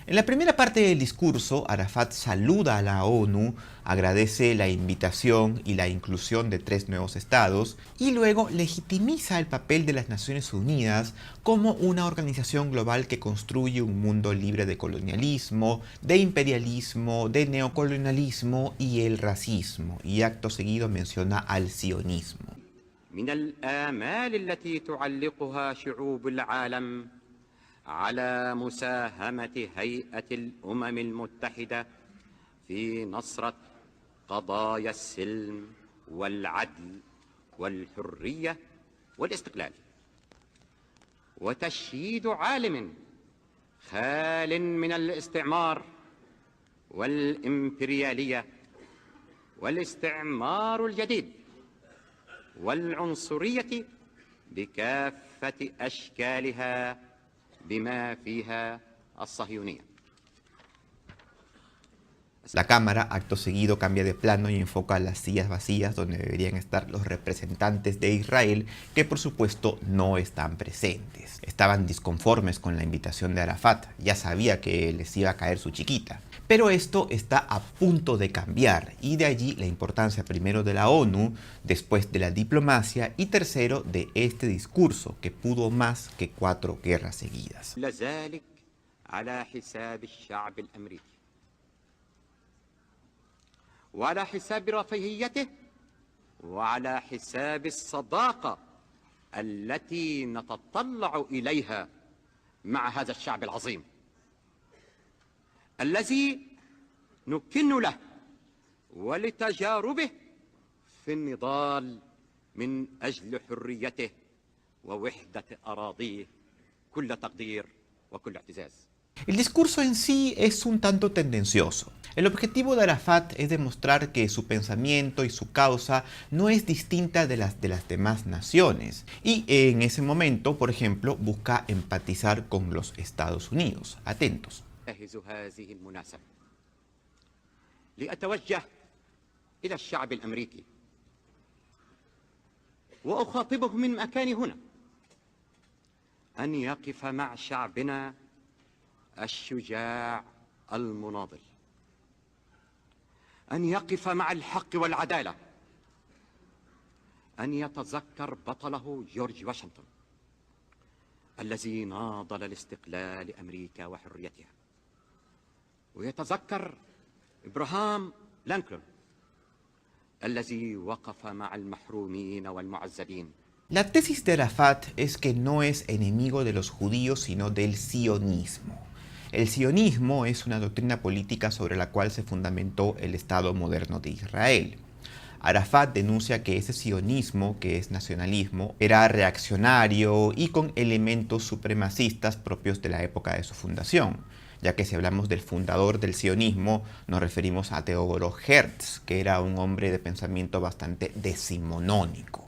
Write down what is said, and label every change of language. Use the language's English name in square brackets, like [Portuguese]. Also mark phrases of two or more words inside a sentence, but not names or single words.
[Spanish] En la primera parte del discurso, Arafat saluda a la ONU, agradece la invitación y la inclusión de 3 nuevos estados y luego legitimiza el papel de las Naciones Unidas como una organización global que construye un mundo libre de colonialismo, de imperialismo, de neocolonialismo y el racismo. Y acto seguido menciona al sionismo. [Arabic] من الآمال التي تعلقها شعوب العالم على مساهمة هيئة الأمم المتحدة في نصرة قضايا السلم والعدل والحرية والاستقلال وتشييد عالم خال من الاستعمار والإمبريالية والاستعمار الجديد والعنصرية بكافة أشكالها بما فيها الصهيونية. [Spanish] La cámara, acto seguido, cambia de plano y enfoca las sillas vacías donde deberían estar los representantes de Israel, que por supuesto no están presentes. Estaban disconformes con la invitación de Arafat, ya sabía que les iba a caer su chiquita. Pero esto está a punto de cambiar, y de allí la importancia primero de la ONU, después de la diplomacia y tercero de este discurso que pudo más que 4 guerras seguidas. [Arabic] وعلى حساب رفاهيته وعلى حساب الصداقة التي نتطلع إليها مع هذا الشعب العظيم الذي نكن له ولتجاربه في النضال من أجل حريته ووحدة أراضيه كل تقدير وكل اعتزاز. [Spanish] El discurso en sí es un tanto tendencioso. El objetivo de Arafat es demostrar que su pensamiento y su causa no es distinta de las demás naciones. Y en ese momento, por ejemplo, busca empatizar con los Estados Unidos. Atentos. [Arabic] إلى الشعب الأمريكي وأخاطبه من مكاني هنا أن يقف مع شعبنا الشجاع المناضل أن يقف مع الحق والعدالة أن يتذكر بطله جورج واشنطن الذي ناضل لاستقلال أمريكا وحريتها ويتذكر إبراهام لينكولن الذي وقف مع المحرومين والمعذبين. [Spanish] La tesis de Arafat es que no es enemigo de los judíos sino del sionismo. El sionismo es una doctrina política sobre la cual se fundamentó el Estado moderno de Israel. Arafat denuncia que ese sionismo, que es nacionalismo, era reaccionario y con elementos supremacistas propios de la época de su fundación, ya que si hablamos del fundador del sionismo nos referimos a Teodoro Herz, que era un hombre de pensamiento bastante decimonónico.